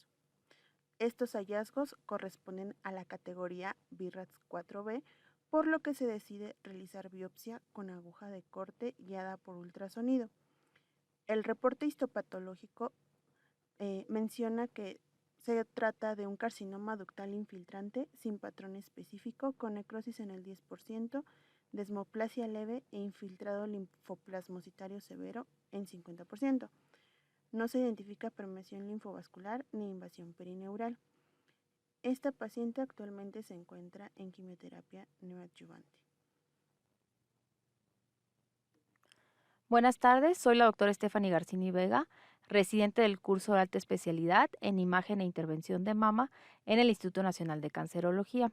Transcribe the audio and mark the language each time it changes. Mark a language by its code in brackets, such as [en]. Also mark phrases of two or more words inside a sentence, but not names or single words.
[es] Estos hallazgos corresponden a la categoría BIRADS 4B, por lo que se decide realizar biopsia con aguja de corte guiada por ultrasonido. El reporte histopatológico menciona que se trata de un carcinoma ductal infiltrante sin patrón específico, con necrosis en el 10%, desmoplasia leve e infiltrado linfoplasmocitario severo en 50%. No se identifica permeación linfovascular ni invasión perineural. Esta paciente actualmente se encuentra en quimioterapia neoadyuvante. Buenas tardes, soy la doctora Stephanie Garcini Vega, residente del curso de alta especialidad en imagen e intervención de mama en el Instituto Nacional de Cancerología.